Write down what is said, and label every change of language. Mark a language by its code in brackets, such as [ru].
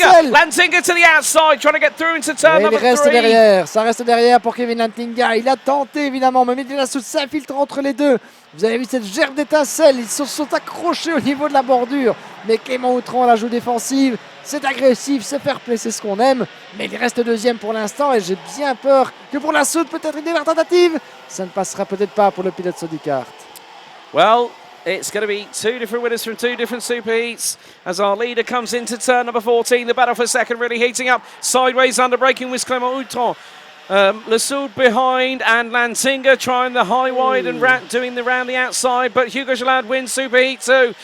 [en] Lantinga to the outside, trying to get through into turn number 3. [fr] Derrière, ça reste derrière pour Kevin Lantinga. Il a tenté évidemment, mais Mehdi Lassoud s'infiltre entre les deux. Vous avez vu cette gerbe d'étincelles, ils se sont accrochés au niveau de la bordure. Mais Clément Autran la joue défensive, c'est agressif, c'est fair play, c'est ce qu'on aime. Mais il reste deuxième pour l'instant et j'ai bien peur que pour Lassoud, peut-être une dernière tentative, ça ne passera peut-être pas pour le pilote Sodicart. [en] Well, it's going to be 2 different winners from 2 different superheats as our leader comes into turn number 14. The battle for second really heating up. Sideways under braking with Clément Autran. Lassoud behind and Lantinga trying the high wide and doing the round the outside, but Hugo Jalad wins Superheat 2.